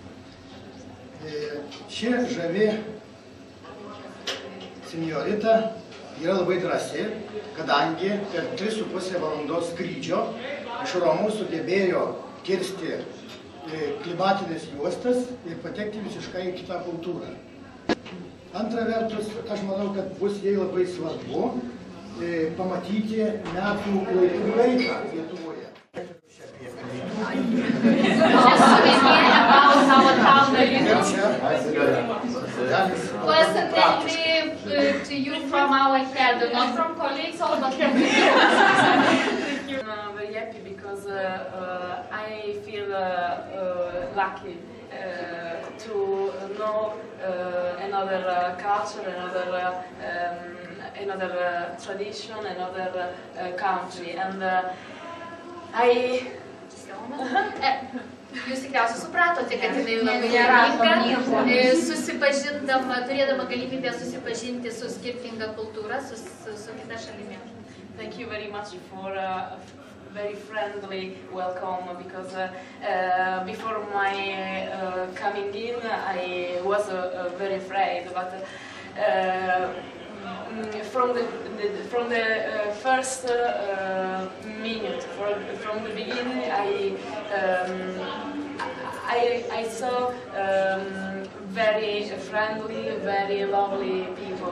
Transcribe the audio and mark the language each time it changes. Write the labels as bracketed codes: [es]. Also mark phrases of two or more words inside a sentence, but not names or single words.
[lt] Ši žavi senjorita yra labai drąsi, kadangi per 3,5 valandos skrydžio iš Romos sugebėjo kirsti klimatinės juostas ir patekti visiškai į kitą kultūrą. Antra vertus, aš manau, kad bus jai labai svarbu pamatyti metų laiką Lietuvoje. [en] Personally, to you from our head, not from colleagues, but from you. I'm very happy because I feel lucky to know another culture, another tradition, another country, and [lt] Jūs tikriausiai supratote, kad jinai labai laiminga, turėdama galimybę susipažinti su skirtinga kultūra, su kita šalimi. [en] Thank you very much for a very friendly welcome, because before my coming in I was very afraid, but from the first minute, from the beginning, I saw very friendly, very lovely people.